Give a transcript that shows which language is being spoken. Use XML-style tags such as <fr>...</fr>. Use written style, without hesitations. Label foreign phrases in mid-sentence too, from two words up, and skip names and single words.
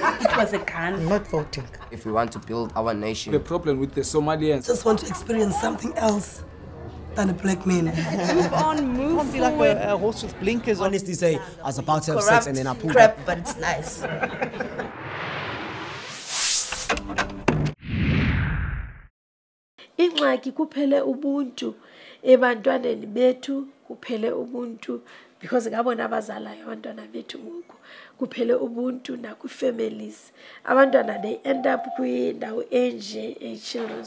<en>That was a gun. I'm not voting. If we want to build our nation. The problem with the Somalians. Just want to experience something else than a black man. Move on, move Can't be like a horse with blinkers on. Honestly say, I was about to have sex and then I pulled crap, but it's nice.</en> <xh>Ingxaki kuphele ubuntu ebantwaneni bethu, kuphele ubuntu because ngabona abazalayo abantwana bethu ngoku, kuphele ubuntu nakwi-families. Abantwana</xh> <en>they end up</en> <xh>kwindawo enje children.</xh>